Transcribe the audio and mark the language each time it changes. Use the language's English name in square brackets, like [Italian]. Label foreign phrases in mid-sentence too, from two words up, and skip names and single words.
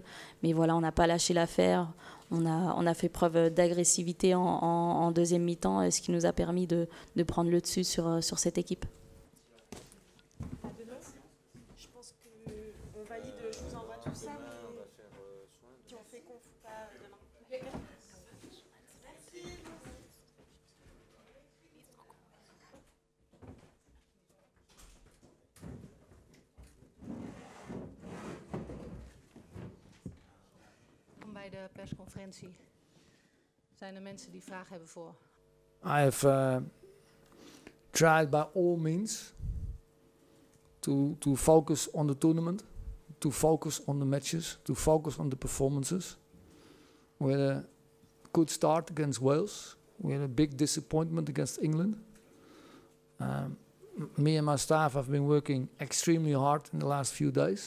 [French] Mais voilà, on n'a pas lâché l'affaire. On a fait preuve d'agressivité en deuxième mi-temps, ce qui nous a permis de prendre le dessus sur cette équipe. Je pense qu'on valide, je vous envoie tout ça. Si on fait qu'on ne fout pas demain. [Dutch] Bij de persconferentie zijn er mensen die vragen hebben voor. [English] I have tried by all means to focus on the tournament, to focus on the matches, to focus on the performances. We had a good start against Wales. We had a big disappointment against England. Me and my staff have been working extremely hard in the last few days.